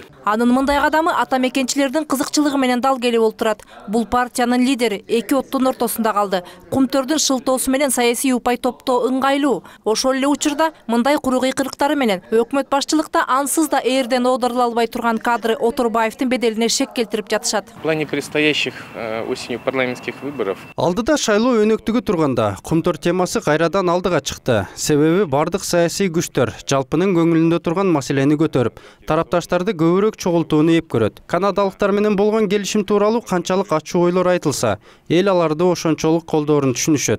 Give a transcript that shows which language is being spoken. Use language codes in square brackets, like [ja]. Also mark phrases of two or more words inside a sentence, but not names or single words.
[ky] Анын мындай кадамы атамекенчилердин кызыкчылыгы менен дал келип болуп турат. Бул партиянын лидери эки оттун ортосунда калды. Кумтөрдүн шылтоосу менен саясий упай топтоо ыңгайлуу. Ошол эле учурда мындай куру кыйкырыктары менен өкмөт башчылыкта ансыз да ээрден оодурула албай турган кадры Отурбаевдин беделине шек келтирип жатышат. [ru] В плане предстоящих осенью парламентских выборов. [ky] Алдыда шайлоо өнөктүгү турганда кумтөр темасы кайрадан алдыга чыкты. Себеби бардык саясий күчтөр жалпынын көңүлүндө турган маселени көтөрүп, тарапташтарды көбүрөөк чогултууну эп көрөт. Канадалыктар менен болгон келишим тууралуу канчалык ачуу ойлор айтылса, эл аларды ошончолук колдоорун түшүнүшөт.